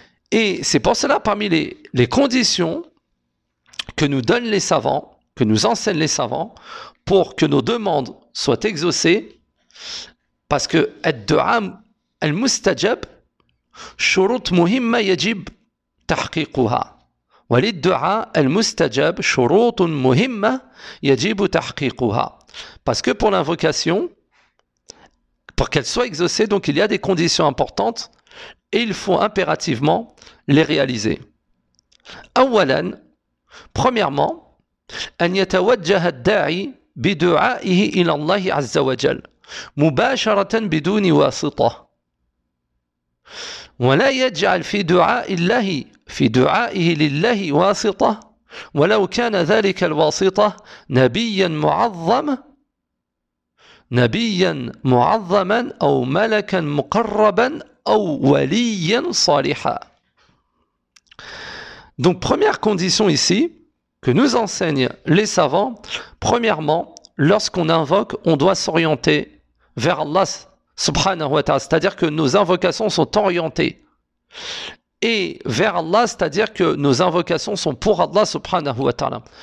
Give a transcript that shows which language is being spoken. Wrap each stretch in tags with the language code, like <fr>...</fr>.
<fr>Et c'est pour cela, parmi les conditions que nous donnent les savants, que nous enseignent les savants pour que nos demandes soient exaucées, parce que</fr> <ar>ad du'a al mustajab shurut muhimma yajib tahqiquha</ar> <fr>wa lid du'a al mustajab shurut muhimma yajib tahqiquha, parce que pour l'invocation, pour qu'elle soit exaucée, donc il y a des conditions importantes et il faut impérativement les réaliser.</fr> <ar>Awalan,</ar> <fr>premièrement,</fr> <ar>أن يتوجه الداعي بدعائه إلى الله عز وجل مباشرة بدون واسطة ولا يجعل في دعاء الله في دعائه لله واسطة ولو كان ذلك الواسطة نبيا معظما أو ملكا مقربا أو وليا صالحا.</ar> <fr>Donc première condition ici, que nous enseignent les savants, premièrement, lorsqu'on invoque, on doit s'orienter vers Allah subhanahu wa ta'ala, c'est-à-dire que nos invocations sont orientées et vers Allah, c'est-à-dire que nos invocations sont pour Allah subhanahu wa ta'ala.</fr>